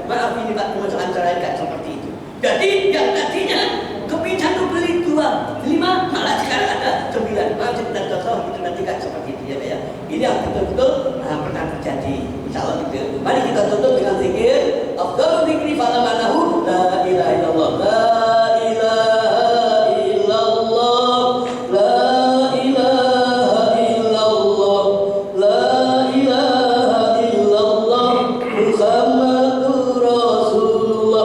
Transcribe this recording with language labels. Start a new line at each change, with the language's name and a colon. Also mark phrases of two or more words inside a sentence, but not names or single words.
Indonesian: Maaf ini Pak, permasalahan syariat seperti itu. Jadi yang tadinya kepingin 1 beli 2, 5, malah sekarang ada 9. Maaf kita contoh itu nanti kan seperti itu ya Pak ya. Ini yang betul-betul pernah terjadi.
Arabic: إن شاء الله gitu.
Indonesian: Mari kita tutup dengan zikir.
Arabic: أفضل الذكر فاعلم أنه لا إله إلا الله. لا إله إلا الله. لا إله إلا الله. لا إله إلا الله. محمد رسول الله.